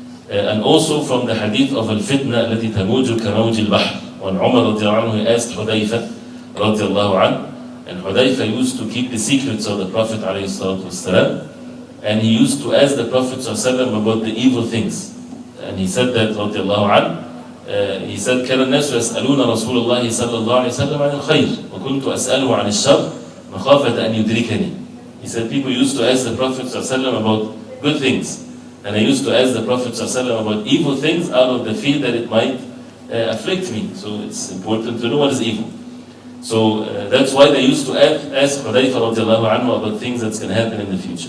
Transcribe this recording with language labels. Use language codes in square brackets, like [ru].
[en] And also from the hadith of al-fitna [ar] التي تموج كموج البحر, [en] when Umar radiallahu anhu asked Hudayfa radiallahu anhu, and Hudayfa used to keep the secrets of the Prophet عليه الصلاة والسلام, and he used to ask the Prophet صلى الله عليه وسلم about the evil things. And he said that radiallahu anhu, he said [ar] كان الناس يسألون رسول الله صلى الله عليه وسلم عن الخير وكنت أسأله عن الشر مخافة أن يدركني. [en] He said people used to ask the Prophet صلى الله عليه وسلم about good things, and I used to ask the Prophet صلى الله عليه وسلم about evil things out of the fear that it might afflict me. So it's important to know what is evil. So that's why they used to ask Hudayfa radiallahu anhu about things that's going to happen in the future.